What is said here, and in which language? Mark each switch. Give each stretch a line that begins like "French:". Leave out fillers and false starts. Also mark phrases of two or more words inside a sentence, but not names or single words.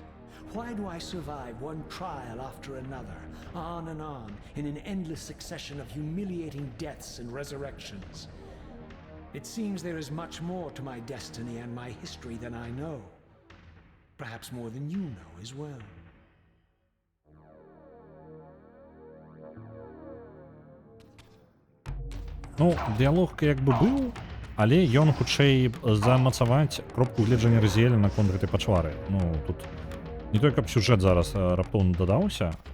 English: Why do I survive one trial after another, on and on, in an endless succession of humiliating deaths and resurrections? It seems there is much more to my destiny and my history than I know. Perhaps more than you know as well.
Belarusian: Ну, дыялог як бы быў, але ён хутчэй замацаваць кропку гледжання Разіэля наконт гэтай пачвары. Ну, тут не той, каб сюжэт зараз раптоўна дадаўся.